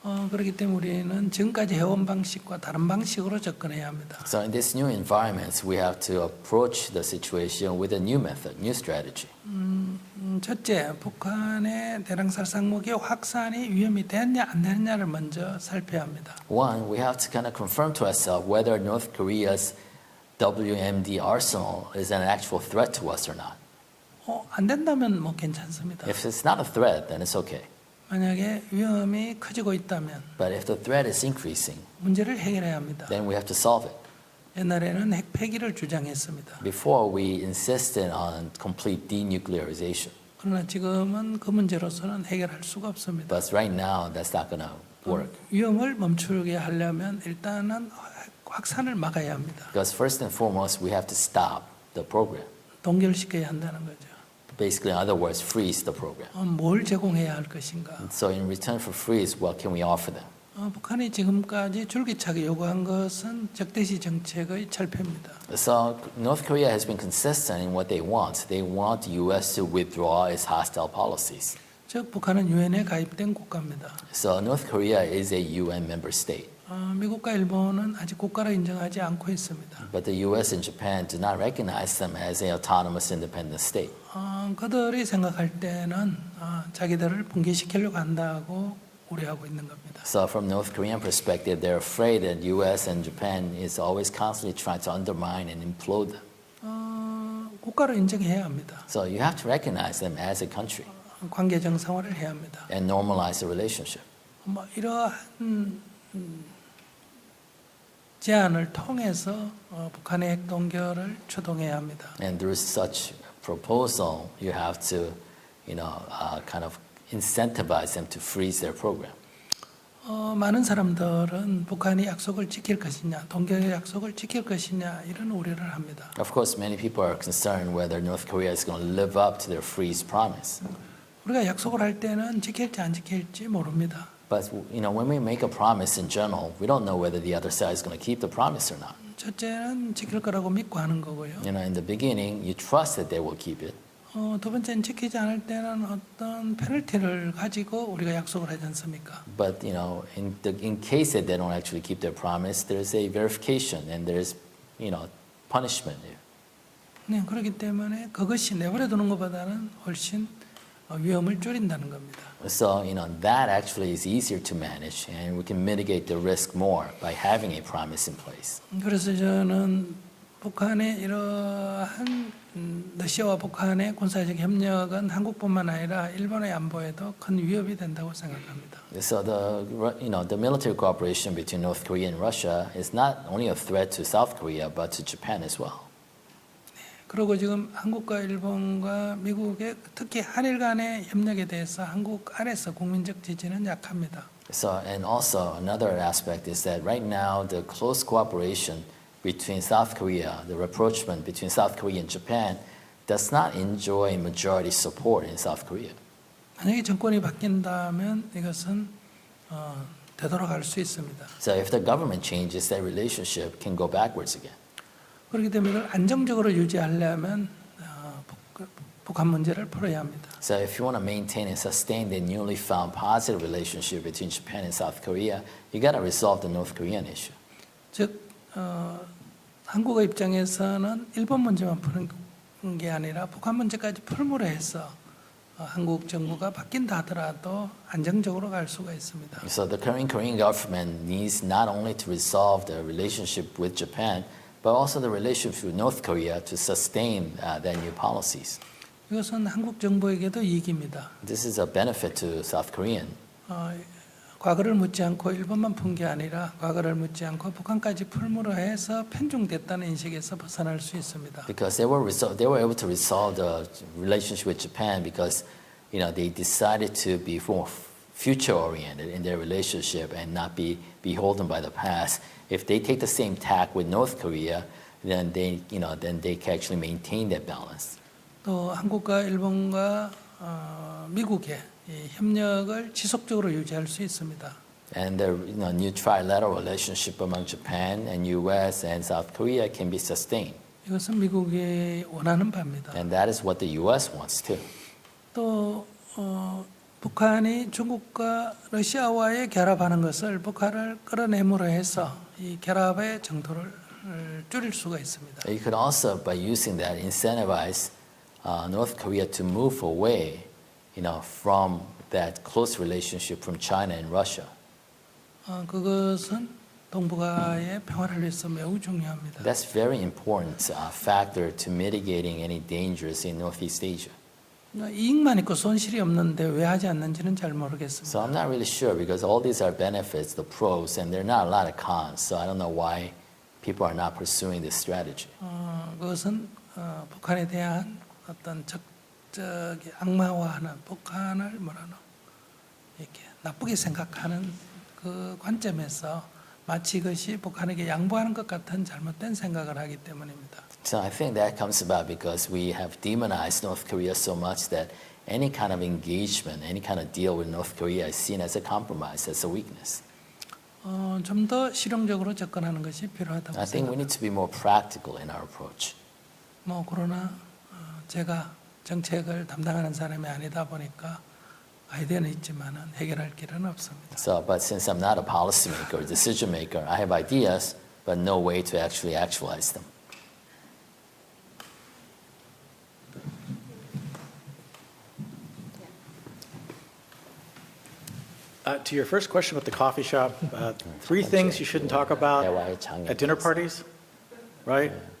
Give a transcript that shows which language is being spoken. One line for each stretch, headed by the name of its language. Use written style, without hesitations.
Korean: 그렇기 때문에 우리는 지금까지 해온 방식과 다른 방식으로 접근해야 합니다.
English: So in this new environment, we have to approach the situation with a new method, new strategy.
Korean: 첫째, 북한의 대량살상 무기 확산이 위험이 되느냐 안 되느냐를 먼저 살펴야 합니다.
English: One, we have to kind of confirm to ourselves whether North Korea's WMD arsenal is an actual threat to us or not.
Korean: 안 된다면 뭐 괜찮습니다.
English: If it's not a threat, then it's okay.
Korean: 만약에 위험이 커지고 있다면
English: But if the threat is increasing,
Korean: 문제를 해결해야 합니다.
English: then we have to solve it.
Korean: 옛날에는 핵 폐기를 주장했습니다.
English: Before, we insisted on complete denuclearization.
Korean: 그러나 지금은 그 문제로서는 해결할 수가 없습니다.
English: But right now, that's not going to work.
Korean: 위험을 멈추게 하려면 일단은 확산을 막아야 합니다.
English: Because first and foremost, we have to stop the program.
Korean: 동결시켜야 한다는 거죠.
English: Basically, in other words, freeze the program.
Korean: 뭘 제공해야 할 것인가?
English: So in return for freeze, what can we offer them?
Korean: 북한이 지금까지 줄기차게 요구한 것은 적대시 정책의 철폐입니다.
English: So North Korea has been consistent in what they want. They want the U.S. to withdraw its hostile policies.
Korean: 즉 북한은 유엔에 가입된 국가입니다.
English: So North Korea is a UN member state.
Korean: 미국과 일본은 아직 국가로 인정하지 않고 있습니다.
English: But the U.S. and Japan do not recognize them as an autonomous independent state.
Korean: 그들이 생각할 때는 자기들을 붕괴시키려고 한다고 우려하고 있는 겁니다.
English: So from North Korean perspective, they're afraid that U.S. and Japan is always constantly trying to undermine and implode them.
Korean: 국가로 인정해야 합니다.
English: So you have to recognize them as a country
Korean: 관계 정상화를 해야 합니다.
English: and normalize the relationship.
Korean: 이러한 제안을 통해서 북한의 핵 동결을 추동해야 합니다.
English: And through such proposal, you have to, kind of incentivize them to freeze their program.
Korean: 많은 사람들은 북한이 약속을 지킬 것이냐, 동결의 약속을 지킬 것이냐 이런 우려를 합니다.
English: Of course, many people are concerned whether North Korea is going to live up to their freeze promise.
Korean: 우리가 약속을 할 때는 지킬지 안 지킬지 모릅니다.
English: But when we make a promise in general, we don't know whether the other side is going to keep the promise or not.
Korean: 첫째는 지킬 거라고 믿고 하는 거고요.
English: In the beginning, you trust that they will keep it.
Korean: 두 번째는 지키지 않을 때는 어떤 페널티를 가지고 우리가 약속을 하지 않습니까?
English: But in case that they don't actually keep their promise, there's a verification and there's punishment there.
Korean: 네, 그렇기 때문에 그것이 내버려 두는 것보다는 훨씬 위험을 줄인다는 겁니다.
English: So that actually is easier to manage, and we can mitigate the risk more by having a promise in place.
Korean: 그래서 저는 북한의 이러한 러시아와 북한의 군사적 협력은 한국뿐만 아니라 일본의 안보에도 큰 위협이 된다고 생각합니다.
English: So the military cooperation between North Korea and Russia is not only a threat to South Korea but to Japan as well.
Korean: 그리고 지금 한국과 일본과 미국의 특히 한일 간의 협력에 대해서 한국 안에서 국민적 지지는 약합니다.
English: So and also another aspect is that right now the close cooperation between South Korea, the rapprochement between South Korea and Japan, does not enjoy majority support in South Korea.
Korean: 만약에 정권이 바뀐다면 이것은 되돌아갈 수 있습니다.
English: So if the government changes, that relationship can go backwards again.
Korean: 그렇기 때문에 이걸 안정적으로 유지하려면 북한 문제를 풀어야 합니다.
English: So if you want to maintain and sustain the newly found positive relationship between Japan and South Korea, you got to resolve the North Korean issue.
Korean: 즉 한국의 입장에서는 일본 문제만 푸는 게 아니라 북한 문제까지 풀므로 해서 한국 정부가 바뀐다 하더라도 안정적으로 갈 수가 있습니다.
English: So the current Korean government needs not only to resolve the relationship with Japan, but also the relationship with North Korea to sustain their new policies.
Korean: 이것은 한국 정부에게도 이익입니다.
English: This is a benefit to South Korean.
Korean: 과거를 묻지 않고 일본만 푼 게 아니라 과거를 묻지 않고 북한까지 풀므로 해서 편중됐다는 인식에서 벗어날 수 있습니다.
English: Because they were able to resolve the relationship with Japan because they decided to be more future oriented in their relationship and not be beholden by the past. If they take the same tack with North Korea, then they can actually maintain that balance.
Korean: 또 한국과 일본과 미국의 이 협력을 지속적으로 유지할 수 있습니다.
English: And the new trilateral relationship among Japan and U.S. and South Korea can be sustained.
Korean: 이것은 미국이 원하는 바입니다.
English: And that is what the U.S. wants too.
Korean: 또 북한이 중국과 러시아와의 결합하는 것을 북한을 끌어내므로 해서 이 결합의 정도를 줄일 수가 있습니다.
English: You could also, by using that, incentivize North Korea to move away, from that close relationship from China and Russia.
Korean: 그것은 동북아의 평화를 위해서 매우 중요합니다.
English: That's very important factor to mitigating any dangers in Northeast Asia.
Korean: 이익만 있고 손실이 없는데 왜 하지 않는지는 잘 모르겠습니다.
English: So I'm not really sure because all these are benefits, the pros, and there are not a lot of cons. So I don't know why people are not pursuing this strategy.
Korean: 그것은 북한에 대한 어떤 적적이 악마화하는 북한을 이렇게 나쁘게 생각하는 그 관점에서 마치 이것이 북한에게 양보하는 것 같은 잘못된 생각을 하기 때문입니다.
English: So I think that comes about because we have demonized North Korea so much that any kind of engagement, any kind of deal with North Korea is seen as a compromise, as a weakness.
Korean: 좀 더 실용적으로 접근하는 것이 필요하다고
English: I think we need to be more practical in our approach.
Korean: 그러나 제가 정책을 담당하는 사람이 아니다 보니까 아이디어는 있지만은 해결할 길은 없습니다.
English: So, but since I'm not a policymaker or decision maker, I have ideas, but no way to actually actualize them. To your first question about the coffee shop, 3 things you shouldn't talk about at dinner parties, right?